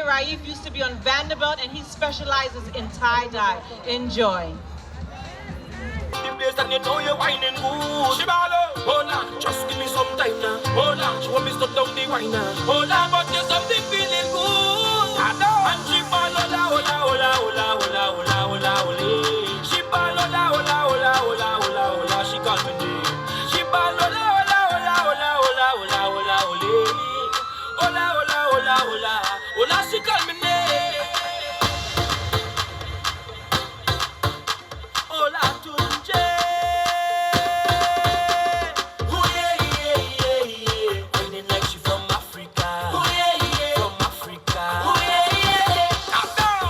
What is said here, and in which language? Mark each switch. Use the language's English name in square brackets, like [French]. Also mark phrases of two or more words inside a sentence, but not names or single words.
[English] Raif used to be on Vanderbilt and he specializes in tie-dye. Enjoy. The place and you know you're whining good. Shibalo, hold on, just give me some time now. Hold on, she want me stop down the wine now. Hold on, but there's something feeling good. I know. [Spanish] And Shibalo, hola, hola, hola, hola, hola, hola, hola, hola. Shibalo, hola, hola, hola, hola, hola, hola. [English] She called me name. [Spanish] Shibalo, hola, hola, hola, hola, hola, hola, hola, hola. Hola, hola, hola, hola, hola. [English] She called me name. Hola, Tunje. Oh yeah, yeah, yeah, yeah. Whining like she from Africa. Oh yeah, yeah, from Africa. Oh yeah, yeah. Calm down.